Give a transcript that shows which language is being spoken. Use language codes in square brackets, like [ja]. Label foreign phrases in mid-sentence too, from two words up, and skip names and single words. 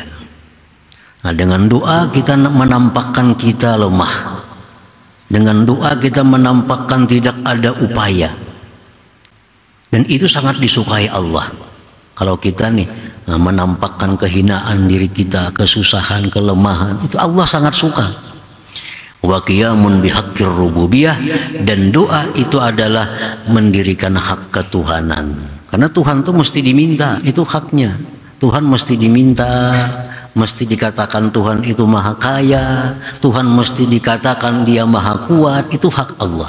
[id] Nah, dengan doa kita menampakkan kita lemah. Dengan doa kita menampakkan tidak ada upaya. Dan itu sangat disukai Allah. Kalau kita nih menampakkan kehinaan diri kita, kesusahan, kelemahan, itu Allah sangat suka. [ar] وقيام بحق الربوبية, [id] dan doa itu adalah mendirikan hak ketuhanan. Karena Tuhan itu mesti diminta, itu haknya. Tuhan mesti diminta, mesti dikatakan Tuhan itu maha kaya, Tuhan mesti dikatakan dia maha kuat, itu hak Allah.